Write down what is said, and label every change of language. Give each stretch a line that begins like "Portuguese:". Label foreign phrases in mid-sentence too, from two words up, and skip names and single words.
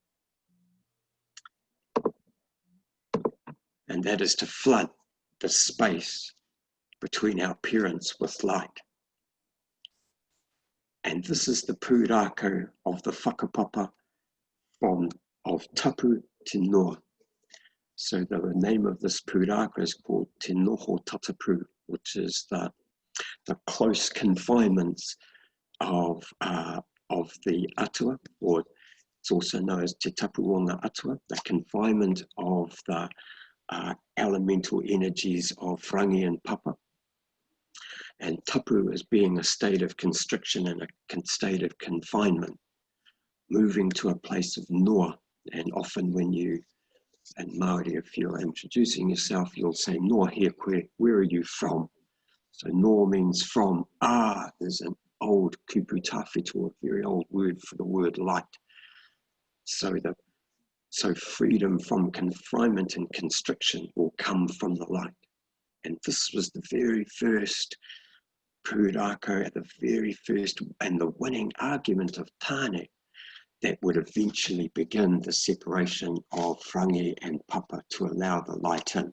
English: And that is to flood the space between our parents with light. And this is the Pūrakau of the whakapapa of
Māori: tapu te noa.
English: So the name of this Pūrakau is called Te Noho Tatapu, which is the close confinements of the atua, or it's also known as Te Tapuonga Atua, the confinement of the elemental energies of Rangi and Papa. And tapu is being a state of constriction and a state of confinement, moving to a place of noa. And often when you, in Maori, if you're introducing yourself, you'll say,
Māori: noa he koe,
English: where are you from? So noa means from. There's an old
Māori: kupu tawhito,
English: a very old word for the word light. So freedom from confinement and constriction will come from the light. And this was the very first Pūrakau, at the very first, and the winning argument of Tane that would eventually begin the separation of Rangi and Papa to allow the light in.